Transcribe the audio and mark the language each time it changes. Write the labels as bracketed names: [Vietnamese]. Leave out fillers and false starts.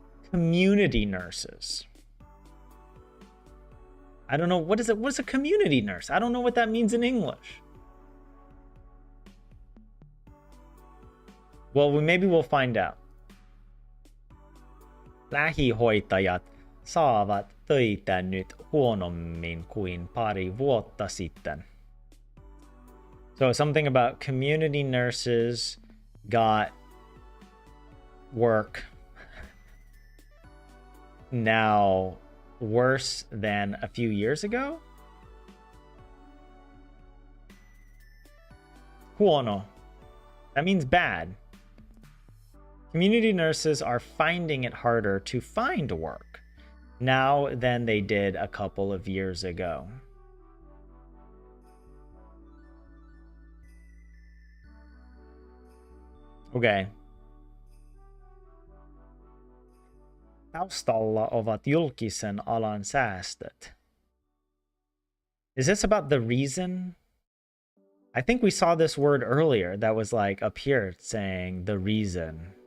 [English] Community nurses. I don't know, what is a community nurse? I don't know what that means in English. Well, maybe we'll find out. [Finnish] Lähihoitajat saavat töitä nyt huonommin kuin pari vuotta sitten. [English] So something about community nurses got work now worse than a few years ago? Huono. That means bad. Community nurses are finding it harder to find work now than they did a couple of years ago. Okay. [Finnish] Taustalla ovat julkisen alan säästöt. [English] Is this about the reason? I think we saw this word earlier that was like up here saying the reason.